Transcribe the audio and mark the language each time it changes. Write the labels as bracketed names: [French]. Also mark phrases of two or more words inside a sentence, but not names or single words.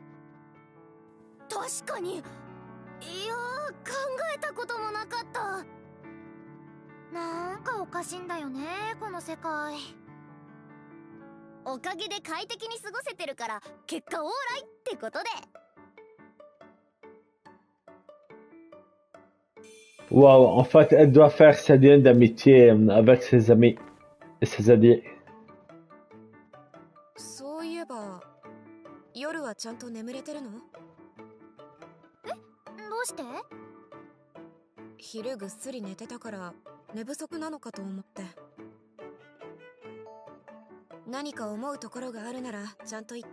[Japanese] 確かに。いやー、考えたこともなかった。なんかおかしいんだよね、この世界。おかげで快適に過ごせてるから結果オーライってことで。 [French] Waouh, en fait, elle doit faire sa lien d'amitié avec ses amis et ses alliés. [Japanese] そういえば、夜はちゃんと眠れてるの？どうして？昼ぐっすり寝てたから寝不足なのかと思って。何か思うところがあるならちゃんと言って。